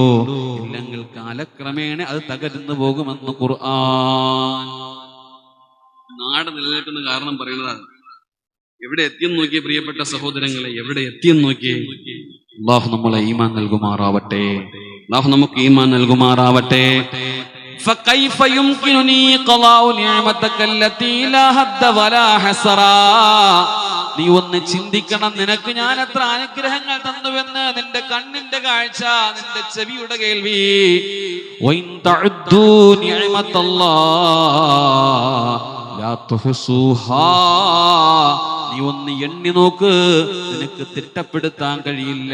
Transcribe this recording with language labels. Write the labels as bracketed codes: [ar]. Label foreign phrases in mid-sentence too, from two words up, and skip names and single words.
[ml] ഇല്ലെങ്കിൽ കാലക്രമേണ അത് തകർന്നു പോകുമെന്ന് ഖുർആൻ. നാട് നിലനിൽക്കുന്ന കാരണം പറയുന്നതാണ്. എവിടെ എത്തിയെന്ന് നോക്കിയേ പ്രിയപ്പെട്ട സഹോദരങ്ങളെ, എവിടെ എത്തിയെന്ന് നോക്കിയേ. അല്ലാഹു നമ്മളെ ഈമാൻ നൽകുമാറാവട്ടെ, അല്ലാഹു നമുക്ക് ഈമാൻ നൽകുമാറാവട്ടെ. [ar] فكيف يمكنني قضاء نعمتك التي لا حد ولا حصر. [ml] നീ ഒന്ന് ചിന്തിക്കണം, നിനക്ക് ഞാൻ എത്ര അനുഗ്രഹങ്ങൾ തന്നുവെന്ന്. നിന്റെ കണ്ണിന്റെ കാഴ്ച, നിന്റെ ചെവിയുടെ കേൾവി. [ar] وإن تعدوا نعمة الله لا تحصوها. [ml] നീ ഒന്ന് എണ്ണി നോക്ക്, നിനക്ക് തിട്ടപ്പെടുത്താൻ കഴിയില്ല.